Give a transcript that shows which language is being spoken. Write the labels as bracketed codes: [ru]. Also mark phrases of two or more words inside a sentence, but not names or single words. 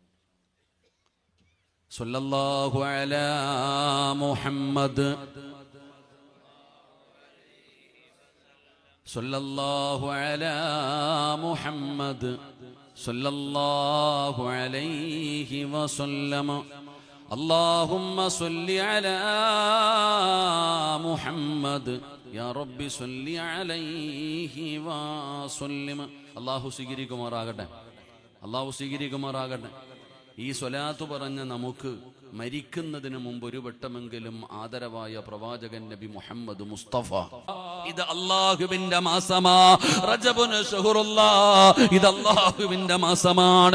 [ar] صلى الله على محمد، صلى الله على محمد، صلى الله عليه وسلم. اللهم صل على محمد يا رب صل عليه وسلم. [ml] അല്ലാഹു സ്വീകരിക്കുമാറാകട്ടെ, അല്ലാഹു സ്വീകരിക്കുമാറാകട്ടെ. ഈ സ്വലാത്ത് പറഞ്ഞ നമുക്ക് മരിക്കുന്നതിന് മുമ്പ് ഒരു വട്ടമെങ്കിലും ആദരവായ പ്രവാചകൻ നബി മുഹമ്മദ് മുസ്തഫ, ഇത് അല്ലാഹുവിന്റെ മാസമാ, [ar] رجبٌ شهرُ الله, [ml] ഇത് അല്ലാഹുവിന്റെ മാസമാണ്.